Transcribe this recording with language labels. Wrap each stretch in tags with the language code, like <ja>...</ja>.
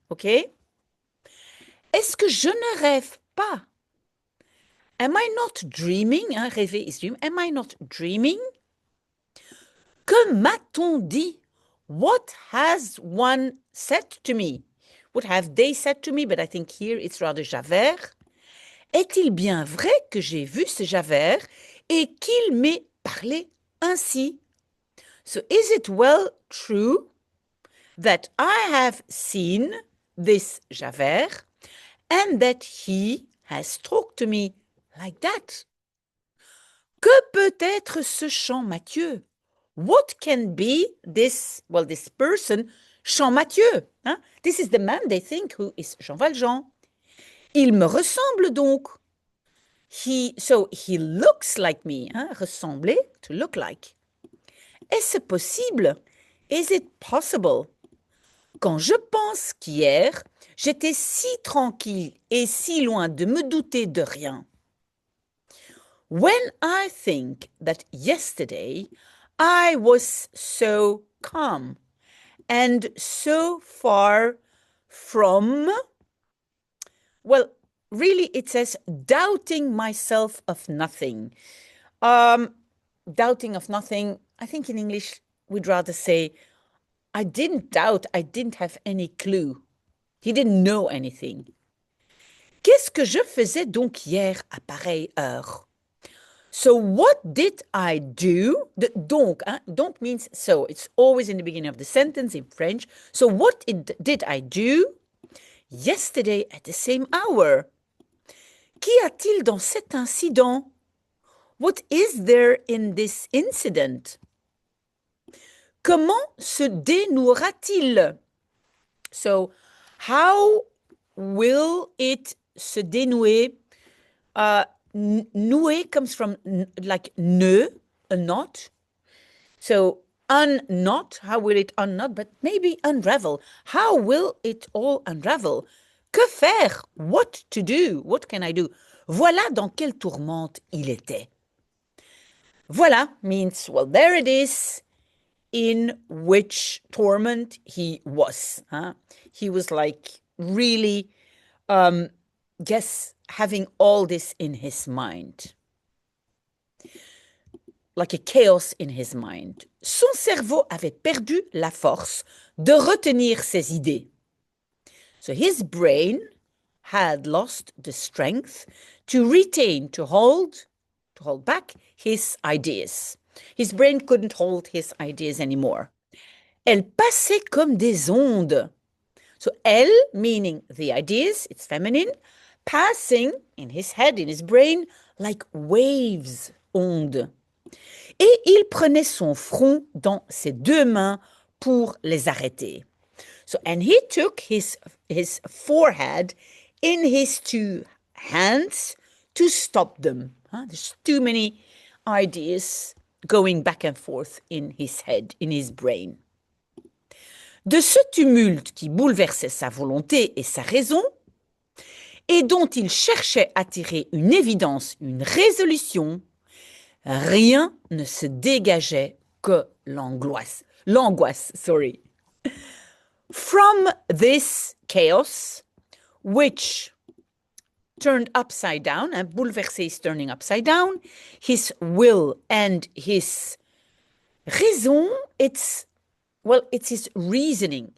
<fr>Okay? Est-ce que je ne rêve pas?</fr> <en>Am I not dreaming? Hein, rêver is dream. Am I not dreaming?</en> <fr>Que m'a-t-on dit?</fr> <en>What has one said to me? What have they said to me? But I think here it's rather Javert.</en> <fr>Est-il bien vrai que j'ai vu ce Javert et qu'il m'ait parlé ainsi?</fr> <en>So is it well true that I have seen this Javert and that he has talked to me like that?</en> <fr>Que peut être ce Champmathieu?</fr> <en>What can be this person, Champmathieu? Hein? This is the man they think who is Jean Valjean.</en> <fr>Il me ressemble donc.</fr> <en>So he looks like me. Hein? Ressembler, to look like.</en> <fr>Est-ce possible?</fr> <en>Is it possible?</en> <fr>Quand je pense qu'hier, j'étais si tranquille et si loin de me douter de rien.</fr> <en>When I think that yesterday I was so calm and so far from, well, really it says doubting myself of nothing. Doubting of nothing, I think in English we'd rather say, I didn't doubt, I didn't have any clue. He didn't know anything.</en> <fr>Qu'est-ce que je faisais donc hier à pareille heure?</fr> <en>So what did I do? Donc, hein? Donc means so. It's always in the beginning of the sentence in French. So what did I do yesterday at the same hour?</en> <fr>Qu'y a-t-il dans cet incident?</fr> <en>What is there in this incident?</en> <fr>Comment se dénouera-t-il?</fr> <en>So, how will it se dénouer? Nouer comes from like nœud, a knot. So, unknot, how will it unknot? But maybe unravel. How will it all unravel? Que faire? What to do? What can I do?</en> <fr>Voilà dans quelle tourmente il était.</fr> <en>Voilà means, well, there it is, in which torment he was. Huh? He was like really, having all this in his mind. Like a chaos in his mind.</en> <fr>Son cerveau avait perdu la force de retenir ses idées.</fr> <en>So his brain had lost the strength to retain, to hold back his ideas. His brain couldn't hold his ideas anymore.</en> <fr>Elles passaient comme des ondes.</fr> <en>So elles, meaning the ideas, it's feminine, passing in his head, in his brain, like waves, ondes.</en> <fr>Et il prenait son front dans ses deux mains pour les arrêter.</fr> <en>So, and he took his forehead in his two hands to stop them. There's too many ideas going back and forth in his head, in his brain.</en> <fr>De ce tumulte qui bouleversait sa volonté et sa raison, et dont il cherchait à tirer une évidence, une résolution, rien ne se dégageait que l'angoisse.</fr> <en>L'angoisse, sorry. From this chaos, which turned upside down, bouleversé is turning upside down, his will and his raison, it's his reasoning.</en>